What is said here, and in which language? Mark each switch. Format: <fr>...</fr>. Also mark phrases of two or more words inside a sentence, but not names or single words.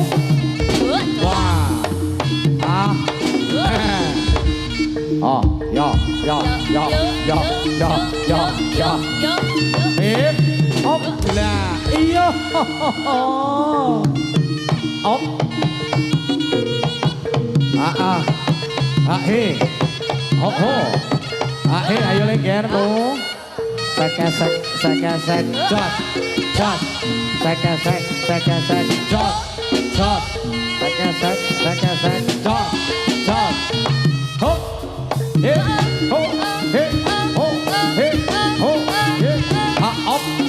<jv>Wah. Oh, yo. Op lah. Iya. Op. He. Ho. He ayo lengger lu. Sekesek jos. Sekesek jos. Sekesek jos. Hop. He. Ho. He. Ho. He. Ho. He. Op.</jv>